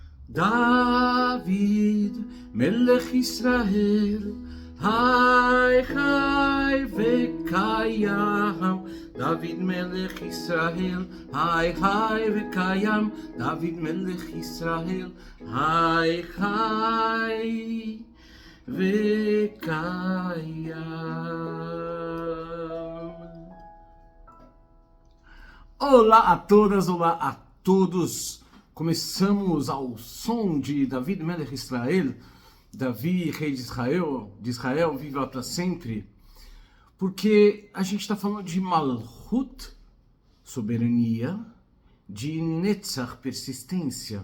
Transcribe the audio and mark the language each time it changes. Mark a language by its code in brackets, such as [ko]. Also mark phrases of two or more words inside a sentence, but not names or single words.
[he] דוד, מלך ישראל, חי חי וקיים. דוד מלך ישראל, חי חי וקיים. דוד מלך ישראל, חי חי וקיים. [pt] Olá a todas, olá a todos. Começamos ao som de [he] דוד מלך ישראל, [pt] Davi, rei de Israel, viva para sempre, porque a gente está falando de Malchut, soberania, de Netzach, persistência.